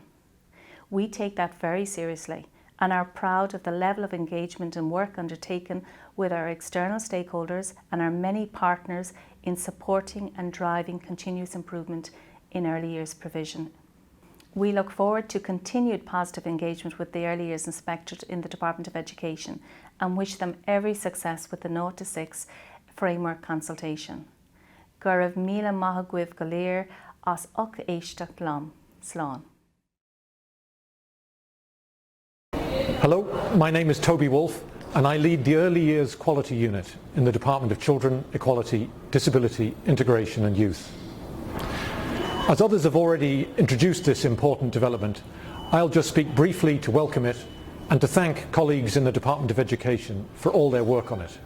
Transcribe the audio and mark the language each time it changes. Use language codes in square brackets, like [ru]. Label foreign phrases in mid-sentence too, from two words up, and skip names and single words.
[en] We take that very seriously and are proud of the level of engagement and work undertaken with our external stakeholders and our many partners in supporting and driving continuous improvement in early years provision. We look forward to continued positive engagement with the Early Years Inspectorate in the Department of Education and wish them every success with the 0 to 6 framework consultation. [ga] Gur raibh míle maith agaibh go léir as uc éisteacht liom. Slán. [en] Hello, my name is Toby Wolfe and I lead the Early Years Quality Unit in the Department of Children, Equality, Disability, Integration and Youth. As others have already introduced this important development, I'll just speak briefly to welcome it and to thank colleagues in the Department of Education for all their work on it.